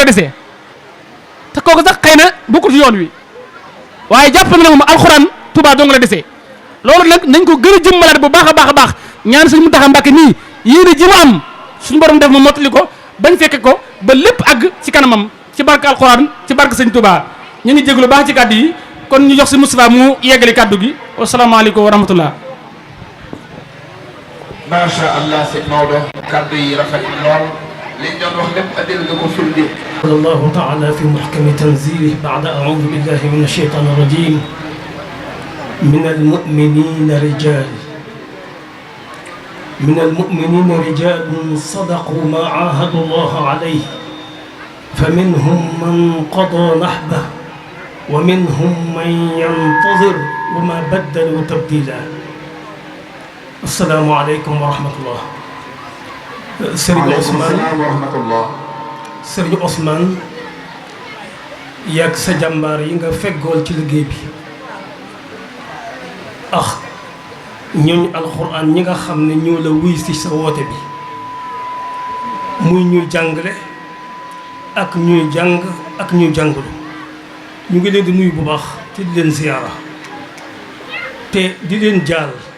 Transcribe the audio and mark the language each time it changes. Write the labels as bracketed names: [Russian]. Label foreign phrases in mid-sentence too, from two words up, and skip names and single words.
[Wolof] desee te kooku sax xëy na bokkul ci yoon wi waaye jàpp na ne moom alxuraan Touba dong la desee loolu nag nañ ko gën a jëmmalaat bu baax a baax a baax ñaan sëñ Muntaxa Mbàkke nii yéene ji mu am suñu borom def ma mottali ko bañ fekke ko ba lépp àgg ci kanamam ci barke alxuraan ci barke sëñ Touba ñu ngi jégalu baax ci kàddu yi kon ñu jox si Moustapha mu yeggali kàddu gi [Arabic] والسلام عليكم ورحمة الله. ما شاء الله [Wolof] sëñ Maodo kàddu yi rafet lool liñ doon wax lépp adil nga ko firnde. [Arabic] قال الله تعالى في محكم تنزيله بعد أعوذ بالله من الشيطان الرجيم من المؤمنين رجال صدقوا ما عاهدوا الله عليه فمنهم من قضى نحبه ومنهم من ينتظر وما بدلوا تبديلا السلام عليكم ورحمة الله. [Wolof] Serigne Ousmane yàgg sa jàmbaar yi nga feggool ci liggéey bi ak ñooñu alxuraan ñi nga xam ne ñoo la wuy si sa woote bi muy ñuy jàngale ak ñuy jàng ak ñuy jàngalu ñu ngi leen di nuyu bu baax te di leen ziyaara te di leen jaal